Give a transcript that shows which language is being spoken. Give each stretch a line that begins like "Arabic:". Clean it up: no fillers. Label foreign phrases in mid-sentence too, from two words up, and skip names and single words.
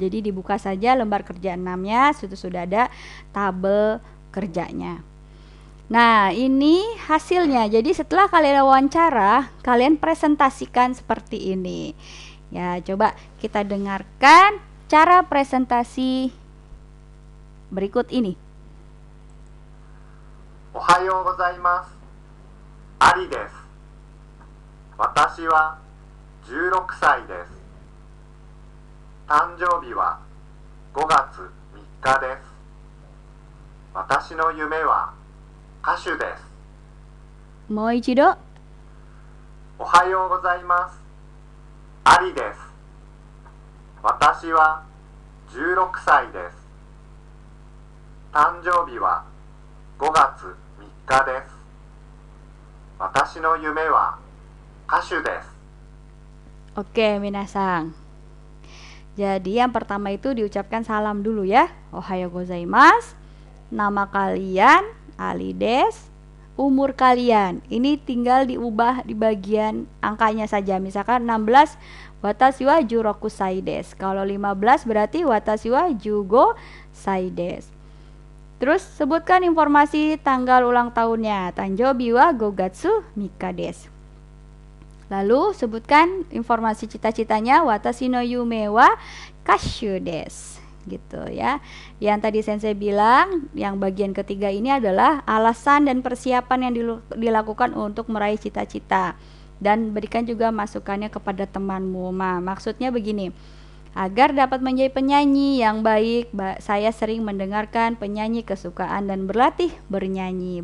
Indonesian: Jadi dibuka saja lembar kerja 6-nya, sudah ada tabel kerjanya. Nah, ini hasilnya. Jadi setelah kalian wawancara, kalian presentasikan seperti ini. Ya, coba kita dengarkan cara presentasi berikut ini.
Japanese: おはようございます. アリです。私は 16歳です。誕生日は5月3日です。私の夢は歌手です。もう一度。おはようございます。アリです。私は16歳です。誕生日は5月3日です。私の夢は歌手です。
Indonesian: Oke, minasang. Jadi yang pertama itu diucapkan salam dulu ya.
Japanese: おはようございます.
Indonesian: Nama kalian Ali des. umur kalian. Ini tinggal diubah di bagian angkanya saja.
Japanese: Misalkan 16 私は16歳です.
Indonesian: Kalau 15 berarti
Japanese: 私は15歳です.
Indonesian: Terus sebutkan informasi tanggal ulang tahunnya.
Japanese: 誕生日は5月3です.
Indonesian: Lalu sebutkan informasi cita-citanya.
Japanese: 私の夢は歌手です.
Indonesian: Gitu ya. Yang tadi sensei bilang, yang bagian ketiga ini adalah alasan dan persiapan yang dilakukan untuk meraih cita-cita. Dan berikan juga masukannya kepada temanmu. Maksudnya begini. Agar dapat menjadi penyanyi yang baik, saya sering mendengarkan penyanyi kesukaan dan berlatih bernyanyi.